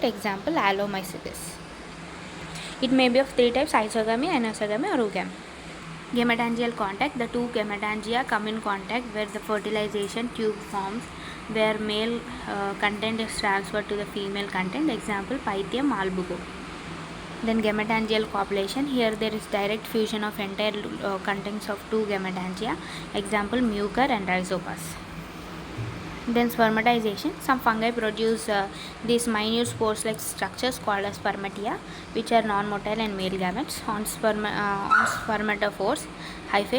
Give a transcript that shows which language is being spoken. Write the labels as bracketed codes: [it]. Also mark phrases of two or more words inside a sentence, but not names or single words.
[en] Example, allomycetes. It may be of three types: isogamy, anisogamy, or oogamy. Gametangial contact. The two gametangia come in contact where the fertilization tube forms, where male content is transferred to the female content. Example, Pythium albugo. Then gametangial copulation. Here there is direct fusion of entire contents of two gametangia. Example, mucor and rhizopus. Then spermatization. Some fungi produce these minute spores-like structures called as spermatia, which are non-motile and male gametes on spermatophores hyphae.